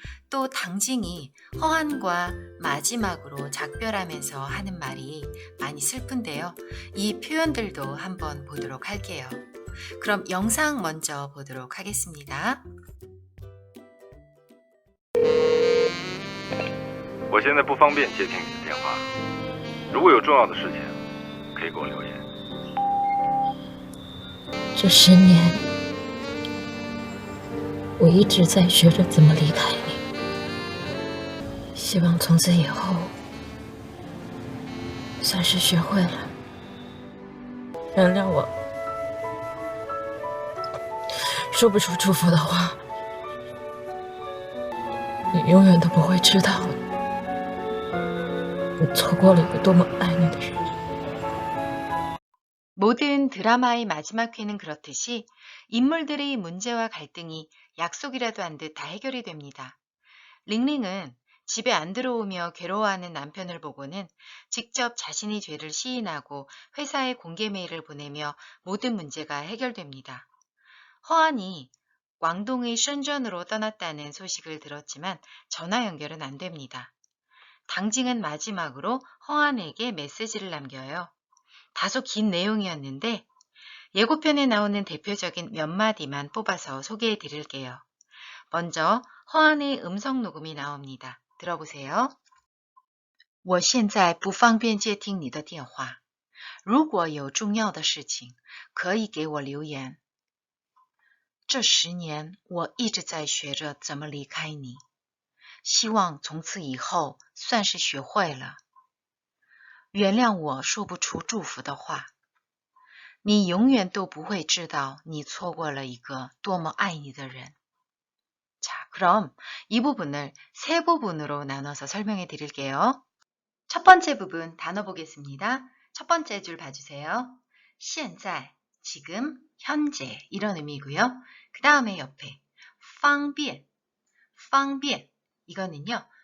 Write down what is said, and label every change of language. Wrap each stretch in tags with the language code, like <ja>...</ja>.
<ko>또 당징이 허한과 마지막으로 작별하면서 하는 말이 많이 슬픈데요. 이 표현들도 한번 보도록 할게요. 그럼 영상 먼저 보도록 하겠습니다.</ko> <zh>我现在不方便接听你的电话，如果有重要的事情，可以给我留言。这10年，我一直在学着怎么离开你。希望从此以后，算是学会了。原谅我，说不出祝福的话。你永远都不会知道，你错过了一个多么爱你的人。</zh> <ko>모든 드라마의 마지막 회는 그렇듯이 인물들의 문제와 갈등이 약속이라도 한 듯 다 해결이 됩니다. 링링은 집에 안 들어오며 괴로워하는 남편을 보고는 직접 자신의 죄를 시인하고 회사에 공개 메일을 보내며 모든 문제가 해결됩니다. 허안이 광동의 션전으로 떠났다는 소식을 들었지만 전화 연결은 안 됩니다. 당징은 마지막으로 허안에게 메시지를 남겨요. 다소 긴 내용이었는데 예고편에 나오는 대표적인 몇 마디만 뽑아서 소개해 드릴게요. 먼저 허안의 음성 녹음이 나옵니다. 들어보세요.</ko> <zh>我现在不方便接听你的电话，如果有重要的事情，可以给我留言。这10年，我一直在学着怎么离开你，希望从此以后算是学会了。原谅我说不出祝福的话，你永远都不会知道你错过了一个多么爱你的人。</zh> <ko>자, 그럼 이 부분을 세 부분으로 나눠서 설명해 드릴게요. 첫 번째 부분 단어 보겠습니다. 첫 번째 줄 봐주세요. 现在, 지금, 현재 이런 의미고요. 그 다음에 옆에 方便, 方便 이거는요.</ko>